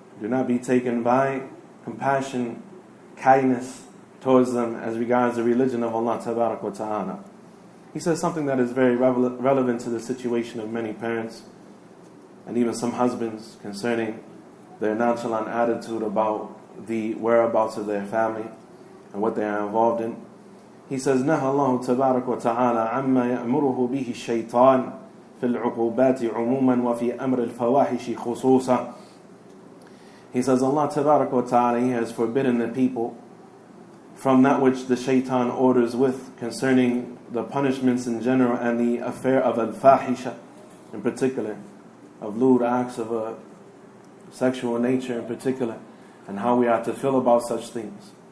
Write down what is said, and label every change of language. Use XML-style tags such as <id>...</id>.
<en>Do not be taken by compassion, kindness towards them as regards the religion of Allah Tabarak wa Ta'ala. He says something that is very relevant to the situation of many parents and even some husbands concerning their nonchalant attitude about the whereabouts of their family. and what they are involved in. He says,</en> <ar>نهى الله تبارك وتعالى عما يأمره به الشيطان في العقوبات عموما وفي أمر الفواحش خصوصا.</ar> <en>He says, Allah Tabarak wa Ta'ala, He has forbidden the people from that which the shaitan orders with concerning the punishments in general and the affair of al-fahisha in particular, of lewd acts of a sexual nature in particular, and how we are to feel about such things.</en>